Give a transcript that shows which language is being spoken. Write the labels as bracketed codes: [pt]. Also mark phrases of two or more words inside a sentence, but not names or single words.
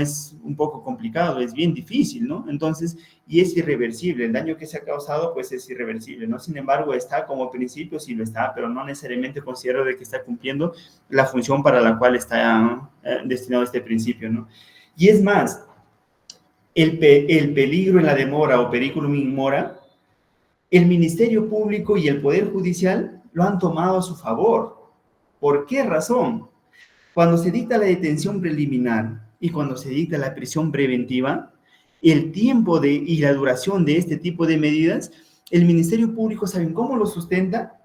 [es] Es un poco complicado, es bien difícil, ¿no? Entonces, y es irreversible, el daño que se ha causado, pues es irreversible, ¿no? Sin embargo, está como principio, sí lo está, pero no necesariamente considero de que está cumpliendo la función para la cual está destinado este principio, ¿no? Y es más, el peligro en la demora o [la] periculum in mora, [es] el Ministerio Público y el Poder Judicial lo han tomado a su favor. ¿Por qué razón? Cuando se dicta la detención preliminar y cuando se dicta la prisión preventiva, el tiempo y la duración de este tipo de medidas, el Ministerio Público, ¿saben cómo lo sustenta?